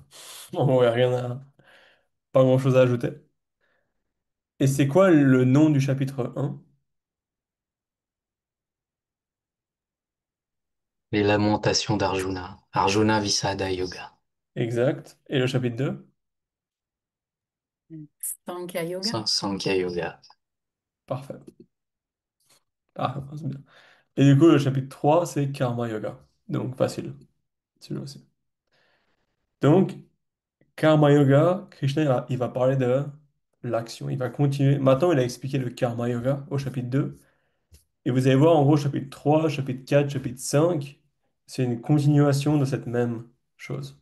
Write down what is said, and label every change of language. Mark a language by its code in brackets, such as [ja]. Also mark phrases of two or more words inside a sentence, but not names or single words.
[fr] En gros, il n'y a rien à... Pas grand-chose à ajouter. Et c'est quoi le nom du chapitre un? Les lamentations d'Arjuna. Arjuna Visada Yoga. Exact. Et le chapitre 2? Sankhya yoga. Sankhya Yoga. Parfait. Ah, c'est bien. Et du coup, le chapitre 3 c'est Karma Yoga. Donc, facile. Celui-là aussi. Donc, Karma Yoga, Krishna, il va parler de l'action. Il va continuer. Maintenant, il a expliqué le Karma Yoga au chapitre 2. Et vous allez voir, en gros, chapitre 3 chapitre 4 chapitre 5 c'est une continuation de cette même chose.